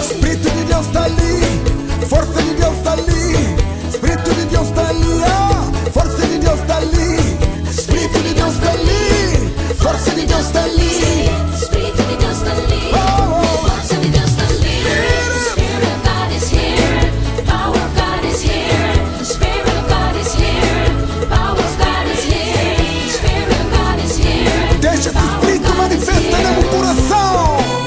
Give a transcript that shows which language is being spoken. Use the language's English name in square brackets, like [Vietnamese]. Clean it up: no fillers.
[Portuguese] Espírito de Deus tá ali, força de Deus tá ali. Espírito de Deus tá ali, ah, força de Deus tá ali. Espírito de Deus tá ali, força de Deus tá ali. Espírito de Deus está ali, força de Deus está ali. [English] Spirit of God is here, power of God is here. Spirit of God is here, power of God is here. Spirit of God is here. [Portuguese] Deixa esse espírito manifestar no meu coração.